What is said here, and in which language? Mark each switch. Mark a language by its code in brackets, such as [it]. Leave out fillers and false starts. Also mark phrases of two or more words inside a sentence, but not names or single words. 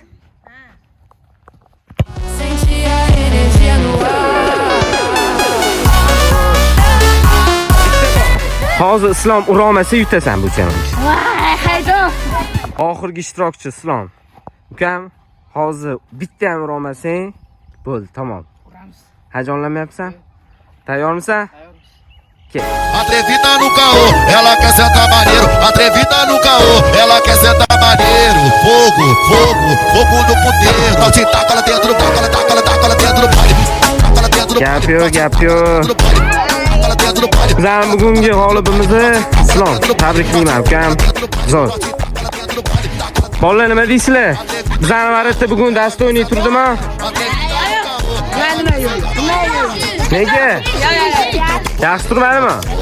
[uz] Hozir Islom ura olmasa yutasan bu challenge. Voy, haydon. Oxirgi ishtirokchi Islom. Ukam, hozir bitta ham ura olmasang, bo'ldi, tamom. Uramiz. Hayajonlanmayapsan? Tayyormisan? Ket. [pt] Atrevida no caô, ela quer sentar maneiro. Atrevida no caô, ela quer sentar maneiro. Fogo, fogo, fogo no puteiro. Não te taca lá dentro, taca lá dentro do baile. Taca lá dentro do baile. [uz] Gap yo'q. [pt] Taca lá dentro do baile. [uz] Bizning bugungi g'olibimizni Islom. Tabriklayman, ukam. Zo'r. Bolalar nima deysizlar? Bizning Maratda bugun dasto'yni turdimi? Nima yo'q. Nega? Yaxshi turmadimi?